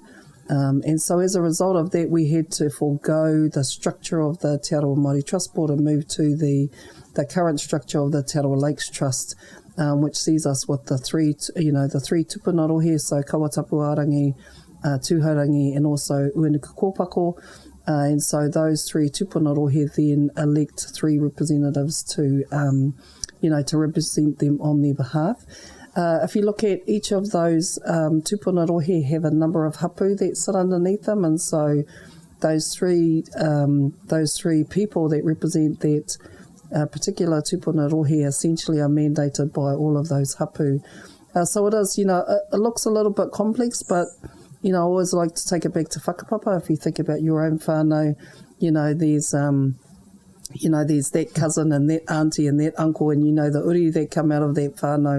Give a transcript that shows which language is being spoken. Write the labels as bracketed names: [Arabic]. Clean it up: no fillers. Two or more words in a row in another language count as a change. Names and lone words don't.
[English] And so as a result of that, we had to forego the structure of the Te Arawa Māori Trust Board and move to the current structure of the Te Arawa Lakes Trust, which sees us with the three tupuna here, so Kawatapuarangi, Tūhaurangi, and also Uenuku Kōpako. And so those 3 [Māori] tupuna rohe [English] then elect 3 representatives to represent them on their behalf. If you look at each of those [Māori] tupuna rohe [English] have a number of hapu that sit underneath them, and so those three people that represent that particular [Māori] tupuna rohe [English] essentially are mandated by all of those hapu. So it is, it looks a little bit complex, but I always like to take it back to whakapapa. If you think about your own whānau, there's that cousin and that auntie and that uncle, and the uri that come out of that whānau.